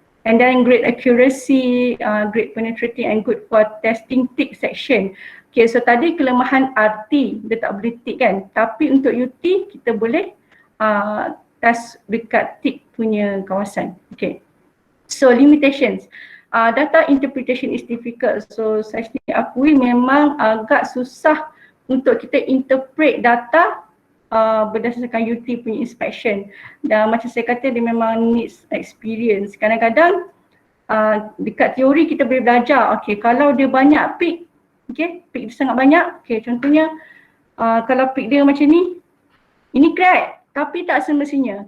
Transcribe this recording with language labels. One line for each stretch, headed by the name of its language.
English: And then great accuracy, great penetrating and good for testing tick section.
Malay: Okay, so tadi kelemahan RT, dia tak boleh tick kan. Tapi untuk UT kita boleh test dekat tick punya kawasan. Okay.
English: So limitations, data interpretation is difficult.
Malay: So saya sendiri akui memang agak susah untuk kita interpret data berdasarkan UT punya inspection. Dan macam saya kata dia memang
English: needs experience.
Malay: Kadang-kadang dekat teori kita boleh belajar, okay, kalau dia banyak peak, okay, peak dia sangat banyak, okay, contohnya kalau peak dia macam ni, ini crack, tapi tak semestinya.